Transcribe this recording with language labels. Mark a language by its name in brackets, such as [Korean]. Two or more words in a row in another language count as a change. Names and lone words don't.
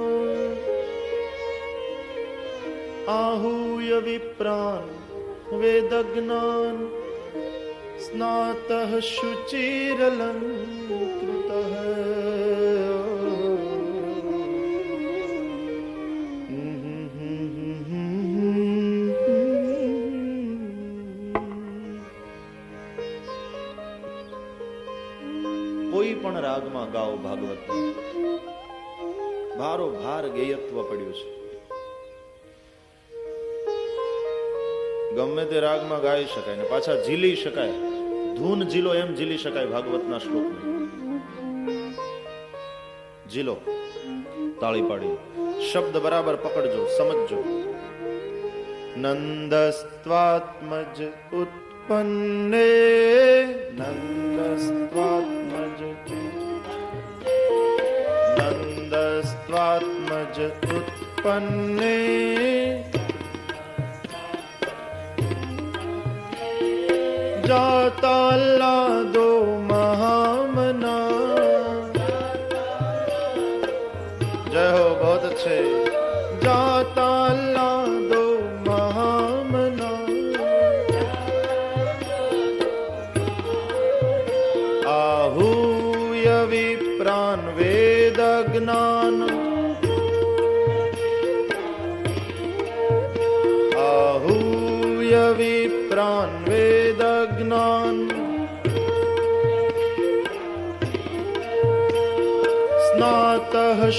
[Sanskrit] आहूय विप्रान् वेदज्ञान् स्नातः शुचिरलङ्कृतः [Gujarati] કોઈ પણ રાગમાં ગાઓ ભાગવત ભારો ભાર ગેયત્વ પડ્યું છે. ગમે તે રાગમાં ગાઈ શકાય ને પાછા ઝીલી શકાય. ધૂન ઝીલો એમ ઝીલી શકાય ભાગવતના શ્લોકને. ઝીલો તાળી પાડી શબ્દ બરાબર પકડજો, સમજજો. [Sanskrit] નંદસ્ત્વાત્મજ उत्पन्ने नंदस्त्वात्मज नंदस्त्वात्मज उत्पन्ने जाताल्लादो महामना. [Hindi] जय हो, बहुत अच्छे. [Sanskrit] जाताल्लादो महामना आहूय विप्रान् वेदज्ञान् आहूय विप्रान् वेदज्ञान् स्नातः